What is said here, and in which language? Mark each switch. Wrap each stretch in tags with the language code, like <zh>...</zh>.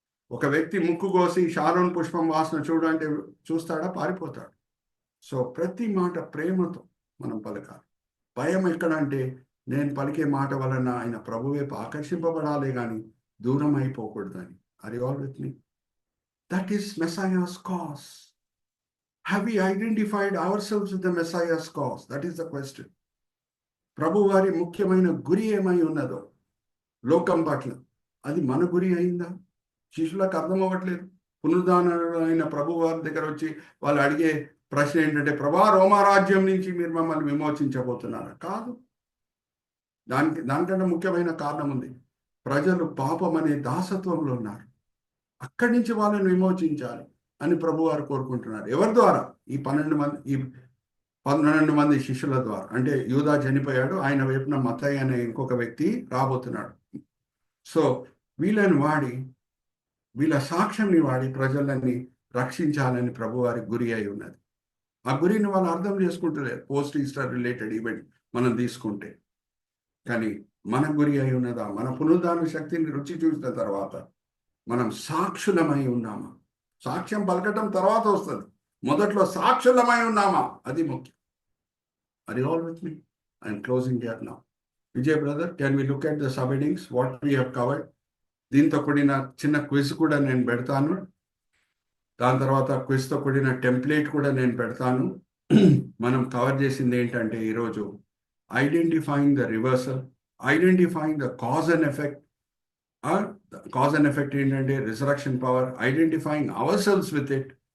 <te>ఒక వ్యక్తి ముక్కు కోసి షారోన్ పుష్పం వాసన చూడంటే చూస్తాడా? పారిపోతాడు. సో ప్రతి మాట ప్రేమతో మనం పలకాలి. భయం ఎక్కడంటే నేను పలికే మాట వలన ఆయన ప్రభు వైపు ఆకర్షింపబడాలి కానీ దూరం అయిపోకూడదని.</te> <en>Are you all with me? That is Messiah's cause. Have we identified ourselves with the Messiah's cause? That is the question.</en> <te>ప్రభు వారి ముఖ్యమైన గురి ఏమై ఉన్నదో లోకం పట్ల, అది మన గురి అయిందా? శిష్యులకు అర్థం అవ్వట్లేదు. పునరుద్ధానమైన ప్రభు వారి దగ్గర వచ్చి వాళ్ళు అడిగే ప్రశ్న ఏంటంటే, ప్రభా రోమారాజ్యం నుంచి మీరు మమ్మల్ని విమోచించబోతున్నారా? కాదు. దానికంటే ముఖ్యమైన కారణం ఉంది. ప్రజలు పాపం అనే దాసత్వంలో ఉన్నారు, అక్కడి నుంచి వాళ్ళని విమోచించాలి అని ప్రభు వారు కోరుకుంటున్నారు. ఎవరి ద్వారా? ఈ 12 మంది, ఈ 12 మంది శిష్యుల ద్వారా. అంటే యూదా చనిపోయాడు, ఆయన వైపున మత్తయి అనే ఇంకొక వ్యక్తి రాబోతున్నాడు. సో వీళ్ళని వాడి, వీళ్ళ సాక్ష్యంని వాడి ప్రజలని రక్షించాలని ప్రభువారి గురి అయి ఉన్నది. ఆ గురిని వాళ్ళు అర్థం చేసుకుంటలేరు.</te> <en>post Easter related event</en> <te>మనం తీసుకుంటే, కానీ మన గురి అయి ఉన్నదా? మన పునరుద్ధాన శక్తిని రుచి చూసిన తర్వాత మనం సాక్షులమై ఉన్నామా? సాక్ష్యం పలకటం తర్వాత వస్తుంది, మొదట్లో సాక్షులమై ఉన్నామా? అది ముఖ్యం.</te> <en>Are you all with me? I'm closing here now. Vijay brother, can we look at the subheadings, what we have covered?</en> <te>దీంతో కూడిన చిన్న క్విజ్ కూడా నేను పెడతాను. దాని తర్వాత క్విజ్తో కూడిన టెంప్లెట్ కూడా నేను పెడతాను. మనం కవర్ చేసింది ఏంటంటే ఈరోజు</te> <en>Identifying the reversal, identifying the cause and effect. Cause and effect ఏంటంటే resurrection power, identifying ourselves with it.</en>